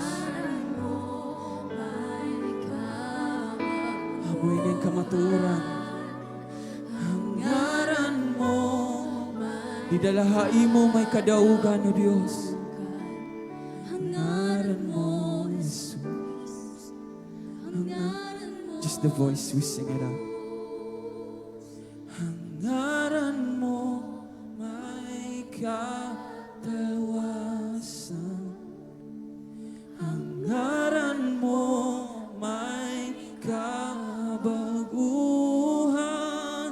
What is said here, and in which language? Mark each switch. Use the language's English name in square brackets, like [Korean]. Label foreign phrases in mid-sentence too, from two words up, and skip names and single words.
[Bikol] Ngaran mo may kadaw. Amoy ng kamaturan. Ang ngaran mo, didalahain mo may kadaugan, O Diyos. Ang ngaran mo, Jesus. ang ngaran mo. [English] Just the voice, we sing it out. [Bikol] Ang ngaran mo may katalwasan. Ang ngaran mo may kabaguhan.